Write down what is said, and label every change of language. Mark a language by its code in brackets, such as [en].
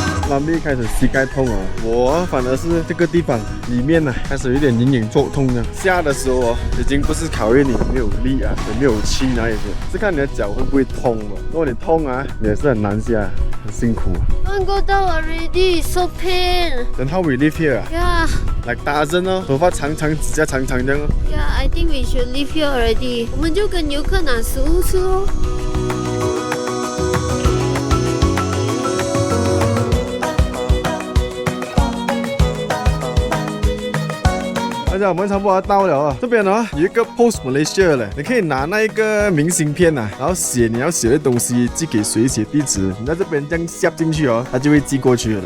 [zh] 拉米开始膝盖痛哦，我反而是这个地方里面呢开始有点隐隐作痛呢。下的时候哦，已经不是考验你有没有力啊，有没有气那一些，是看你的脚会不会痛嘛。如果你痛啊，你也是很难下，很辛苦。 [en] Don't go down already, so pain. Then how we live here? Yeah, Like Tarzan [zh] 哦，头发长长，指甲长长这样哦。 [en] yeah, I think we should live here already. [zh] 我们就跟游客拿食物吃哦。大家我们差不多到了啊，这边呢有一个 Post Malaysia 嘞，你可以拿那一个明信片啊，然后写你要写的东西，寄给谁，写地址，你在这边这样下进去哦，它就会寄过去了。